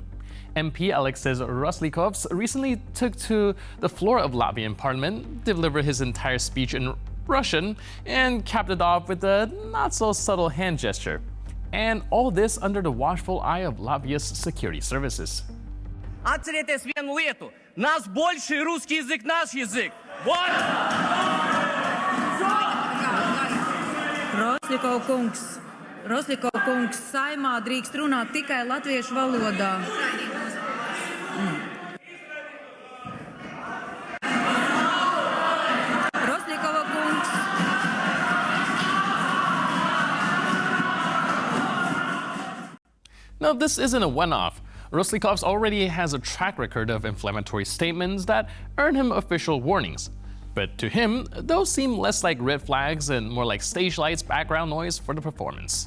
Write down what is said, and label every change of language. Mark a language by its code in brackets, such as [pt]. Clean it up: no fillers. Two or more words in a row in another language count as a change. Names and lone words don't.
[en] MP Alexis Roslykovs recently took to the floor of Latvian parliament, delivered his entire speech in Russian, and capped it off with a not-so-subtle hand gesture. And all this under the watchful eye of Latvia's security services. [lv] Atcerieties vienu lietu. [ru] Нас больше русский язык, наш язык. Вот! [lv] Roslikov kungs, saimā drīkst runāt tikai latviešu valodā. Roslikova kungs. [en] Now, this isn't a one-off. Roslykovs already has a track record of inflammatory statements that earn him official warnings. But to him, those seem less like red flags and more like stage lights background noise for the performance.